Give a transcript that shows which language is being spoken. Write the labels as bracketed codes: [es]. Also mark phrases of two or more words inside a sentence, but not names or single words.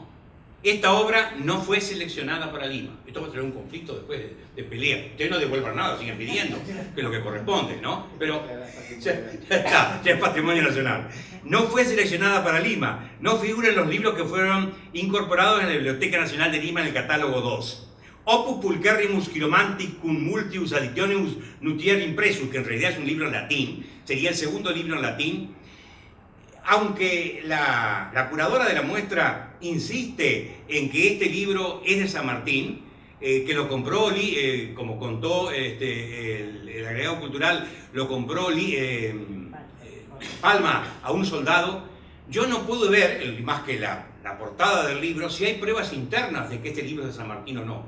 [es] Esta obra no fue seleccionada para Lima. Esto va a tener un conflicto después de pelea. Ustedes no devuelvan nada, sigan pidiendo, que es lo que corresponde, ¿no? Pero ya es patrimonio nacional. No fue seleccionada para Lima. No figura en los libros que fueron incorporados en la Biblioteca Nacional de Lima en el catálogo 2. Opus Pulcherrimus Chiromantis cum multius additionibus nutier impressus, que en realidad es un libro en latín, sería el segundo libro en latín. Aunque la curadora de la muestra insiste en que este libro es de San Martín, que lo compró, como contó el agregado cultural, lo compró Palma a un soldado, yo no pude ver, más que la portada del libro, si hay pruebas internas de que este libro es de San Martín o no.